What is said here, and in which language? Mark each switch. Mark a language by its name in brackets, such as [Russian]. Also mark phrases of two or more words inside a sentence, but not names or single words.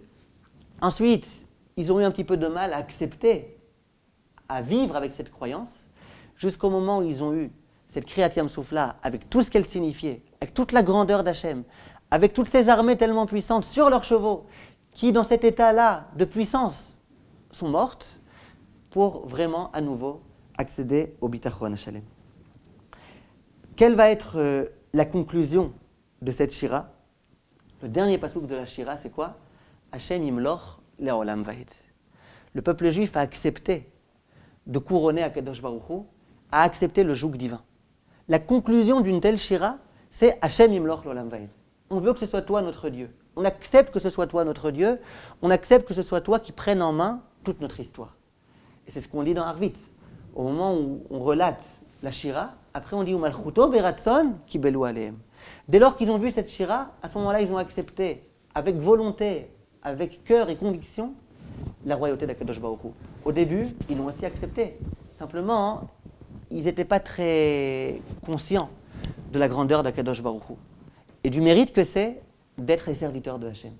[French] Ensuite, ils ont eu un petit peu de mal à accepter, à vivre avec cette croyance, jusqu'au moment où ils ont eu cette [Hebrew] קריעת ים סוף- [French] là, avec tout ce qu'elle signifiait, avec toute la grandeur d'Hachem, avec toutes ces armées tellement puissantes sur leurs chevaux, qui, dans cet état-là de puissance, sont mortes, pour vraiment, à nouveau, accéder au [Hebrew] ביטחון השלם. [French] Quelle va être la conclusion de cette shira? Le dernier passouk de la shira, c'est quoi? [Hebrew] השם ימלוך לעולם ועד. [French] Le peuple juif a accepté de couronner Akadosh Baruch Hu, a accepté le joug divin. La conclusion d'une telle shira, c'est [Hebrew] השם ימלוך לעולם ועד. [French] On veut que ce soit toi notre Dieu. On accepte que ce soit toi notre Dieu. On accepte que ce soit toi qui prennes en main toute notre histoire. Et c'est ce qu'on dit dans Arvit. Au moment où on relate la shira, après on dit [Hebrew] ומלכותו ברצון קיבלו עליהם. [French] Dès lors qu'ils ont vu cette shira, à ce moment-là, ils ont accepté avec volonté, avec cœur et conviction, la royauté d'Akadosh Baruch Hu. Au début, ils l'ont aussi accepté. Simplement, ils n'étaient pas très conscients de la grandeur d'Akadosh Baruch Hu et du mérite que c'est d'être les serviteurs de Hachem.